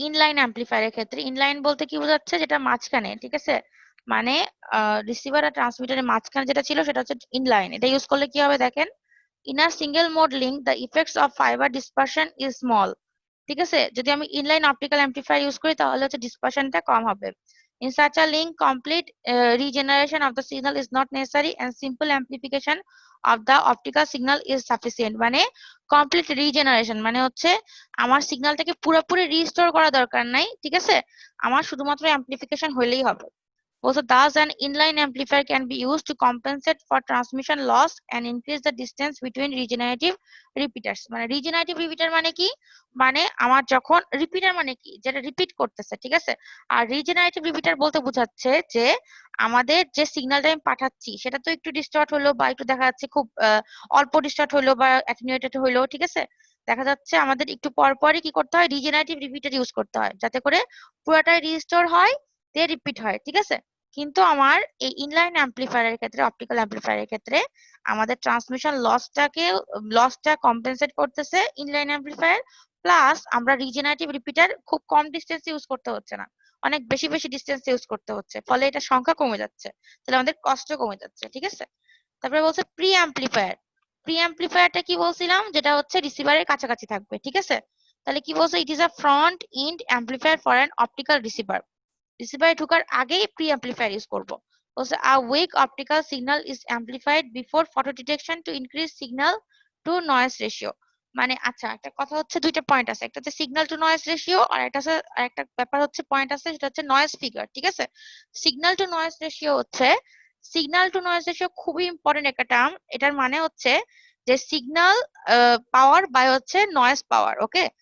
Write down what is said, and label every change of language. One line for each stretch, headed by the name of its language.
Bangla: Inline অ্যাম্পলিফায়ারের ক্ষেত্রে inline বলতে কি বোঝাচ্ছে? যেটা মাঝখানে, ঠিক আছে, মানে রিসিভার আর ট্রান্সমিটারের মাঝখানে যেটা ছিল সেটা হচ্ছে ইনলাইন। এটা ইউজ করলে কি হবে দেখেন,
English: in a single mode link the effects of fibre dispersion is small,
Bangla: ঠিক আছে। যদি আমি ইনলাইন অপটিক্যাল অ্যাম্পলিফায়ার ইউজ করি তাহলে হচ্ছে ডিসপারশনটা কম হবে।
English: In such a link, complete regeneration of the signal is not necessary and simple amplification of the optical signal is sufficient.
Bangla: মানে complete regeneration মানে হচ্ছে আমার সিগন্যালটাকে পুরোপুরি রিস্টোর করা দরকার নাই, ঠিক আছে, আমার শুধুমাত্র অ্যাম্পলিফিকেশন হলেই হবে।
English: Also, thus an inline amplifier can be used to compensate for transmission loss and increase the distance between regenerative repeaters.
Bangla: মানে regenerative repeater মানে কি? মানে আমার যখন রিপিটার মানে কি? যেটা রিপিট করতেছে, ঠিক আছে। আর regenerative repeater বলতে বোঝাচ্ছে যে আমাদের যে সিগন্যালটা আমি পাঠাচ্ছি সেটা তো একটু ডিস্টর্ট হলো বা একটু দেখা যাচ্ছে খুব অল্প ডিস্টর্ট হলো বা অ্যাটেনুয়েটেড হলো, ঠিক আছে, দেখা যাচ্ছে আমাদের একটু পর পরই কি করতে হয়, রিজেনারেটিভ রিপিটার ইউজ করতে হয় যাতে করে পুরোটাই রিস্টোর হয়, তে রিপিট হয়, ঠিক আছে। কিন্তু আমার এই ইনলাইন অ্যাম্পলিফায়ারের ক্ষেত্রে, অপটিক্যাল অ্যাম্পলিফায়ারের ক্ষেত্রে আমাদের ট্রান্সমিশন লসটা কম্পেনসেট করতেছে ইনলাইন অ্যাম্পলিফায়ার, প্লাস আমরা রিজেনারেটিভ রিপিটার খুব কম ডিস্টেন্স ইউজ করতে হচ্ছে না, অনেক বেশি বেশি ডিস্টেন্স ইউজ করতে হচ্ছে, ফলে এটা সংখ্যা কমে যাচ্ছে, তাহলে আমাদের কষ্ট কমে যাচ্ছে, ঠিক আছে। তারপরে বলছে প্রি অ্যাম্পলিফায়ার। প্রি অ্যাম্পলিফায়ারটা কি বলছিলাম? যেটা হচ্ছে রিসিভারের কাছাকাছি থাকবে, ঠিক আছে। তাহলে কি বলছে?
English: It is a front end amplifier for an optical receiver.
Bangla: রিসিভারে ঢোকার আগেই প্রি অ্যাম্পলিফায়ার ইউজ করব। বলছে
English: A weak optical signal is amplified before photo detection to increase signal to noise ratio.
Bangla: মানে আচ্ছা, একটা কথা হচ্ছে, দুইটা পয়েন্ট আছে, একটা হচ্ছে সিগন্যাল টু নয়েজ রেশিও আর একটা ব্যাপার হচ্ছে পয়েন্ট আছে সেটা হচ্ছে নয়েজ ফিগার, ঠিক আছে। সিগন্যাল টু নয়েজ রেশিও হচ্ছে, সিগন্যাল টু নয়েজ রেশিও খুবই ইম্পর্টেন্ট একটা টার্ম। এটার মানে হচ্ছে যে সিগন্যাল পাওয়ার বাই হচ্ছে নয়েজ পাওয়ার, ওকে।